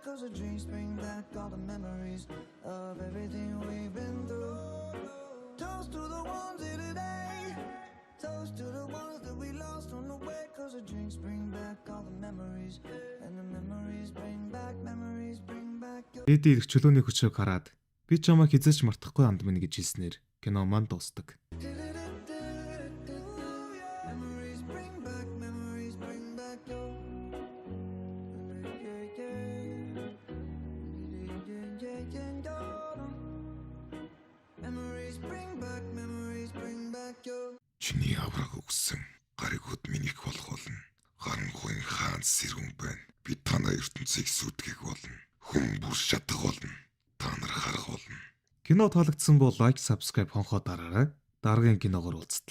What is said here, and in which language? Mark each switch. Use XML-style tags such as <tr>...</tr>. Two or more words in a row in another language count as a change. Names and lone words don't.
<en>Cause the drinks bring back all the memories of everything we've been through. Toast to the ones here today. Toast to the ones that we lost on the way. Cause the drinks bring back all the memories. And the memories bring back your.</en> <mn>Эди ирэх чөлөөний хүчийг хараад би чамайг хизээч мартахгүй анд минь гэж хэлснээр кино маань дуусдаг.</mn> <en>Memories bring back your. Memories bring back your.</en> <mn>Чиний авраг өгсөн гаригуд минийх болох болно. Харанхуйн хаан сэрүүн байна. Би танаа ертөнцийг сүтгэх болно. Хүн бүр шатах болно. Та нар харах болно. Кино таалагдсан бол лайк, subscribe хонхоо дараарай. Дараагийн киногоор уулзтлаа.</mn>